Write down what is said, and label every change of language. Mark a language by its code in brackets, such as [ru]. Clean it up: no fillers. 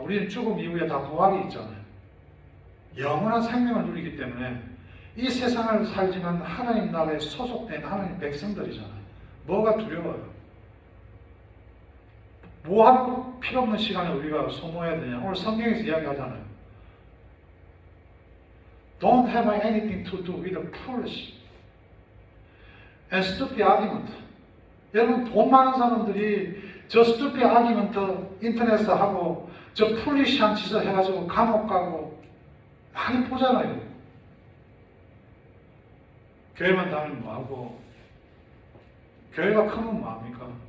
[ko] 우리는 죽음 이후에 다 부활이 있잖아요. 영원한 생명을 누리기 때문에 이 세상을 살지만 하나님 나라에 소속된 하나님 백성들이잖아요. 뭐가 두려워요? 뭐하고 필요 없는 시간에 우리가 소모해야 되냐? 오늘 성경에서 이야기하잖아요. [en] Don't have anything to do with a foolish and stupid argument. [ko] 여러분, 돈 많은 사람들이 저 [en] stupid argument [ko] 인터넷에서 하고 저 foolish한 짓을 해가지고 감옥 가고 많이 보잖아요. 교회만 다니면 뭐하고, 교회가 크면 뭐합니까?